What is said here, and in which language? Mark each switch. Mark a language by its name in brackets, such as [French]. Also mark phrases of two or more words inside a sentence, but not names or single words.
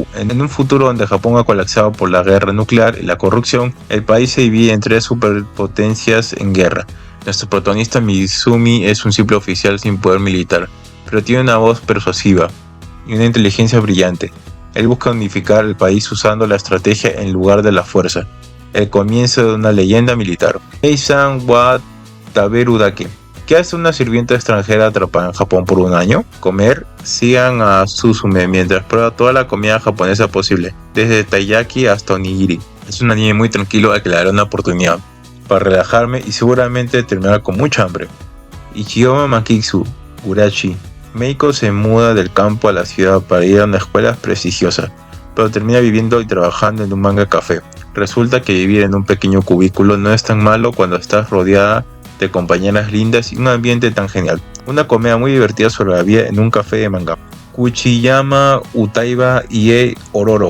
[Spanish] En un futuro donde Japón ha colapsado por la guerra nuclear y la corrupción, el país se divide en tres superpotencias en guerra. Nuestro protagonista Mizumi es un simple oficial sin poder militar, pero tiene una voz persuasiva y una inteligencia brillante. Él busca unificar el país usando la estrategia en lugar de la fuerza. El comienzo de una leyenda militar. Heisan wa Taberu Dake. ¿Qué hace una sirvienta extranjera atrapada en Japón por un año? Comer. Sigan a Suzume mientras prueba toda la comida japonesa posible, desde taiyaki hasta onigiri. Es una niña muy tranquila a que le daré una oportunidad para relajarme y seguramente terminar con mucha hambre. Ichiyama Makitsu, Urachi. Meiko se muda del campo a la ciudad para ir a una escuela prestigiosa, pero termina viviendo y trabajando en un manga café. Resulta que vivir en un pequeño cubículo no es tan malo cuando estás rodeada de compañeras lindas y un ambiente tan genial. Una comedia muy divertida sobre la vida en un café de manga. Kuchiyama Utaiba Ie Ororo.